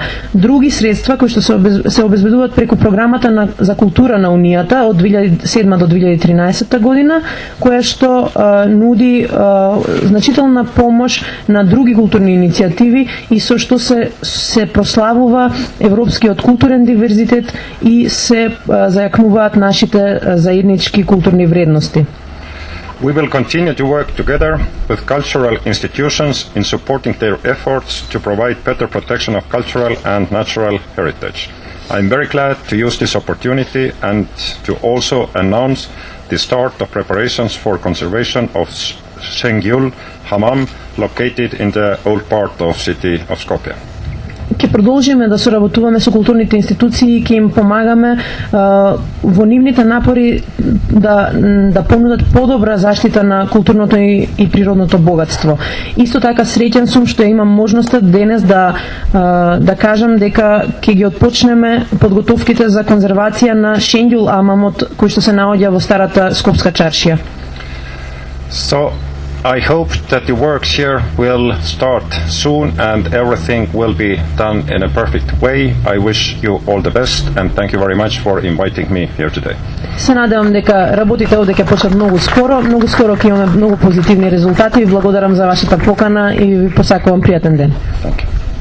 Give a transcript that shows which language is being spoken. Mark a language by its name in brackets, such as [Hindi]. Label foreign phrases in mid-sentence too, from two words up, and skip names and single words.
[Macedonian] Други средства кои што се обезбедуваат преку програмата за култура на Унијата од 2007 до 2013 година, која што нуди значителна помош на други културни иницијативи и со што се прославува европскиот културен диверзитет и се зајакнуваат нашите заеднички културни вредности. [English] We will continue to work together with cultural institutions in supporting their efforts to provide better protection of cultural and natural heritage. I am very glad to use this opportunity and to also announce the start of preparations for conservation of Şengül Hamam located in the old part of city of Skopje. [Macedonian] Ќе продолжиме да соработуваме со културните институции и ќе им помагаме во нивните напори да понудат подобра заштита на културното и природното богатство. Исто така среќен сум што имам можноста денес да кажам дека ќе ги отпочнеме подготовките за конзервација на Шенгјул Амамот кој што се наоѓа во старата Скопска чаршија. [English] So I hope that the works here will start soon and everything will be done in a perfect way. I wish you all the best and thank you very much for inviting me here today. [Macedonian] Се надевам дека работите овде ќе почнат многу скоро ќе имаме многу позитивни резултати. Ви благодарам за вашата покана и ви посакувам пријатен ден. [English] Thank you.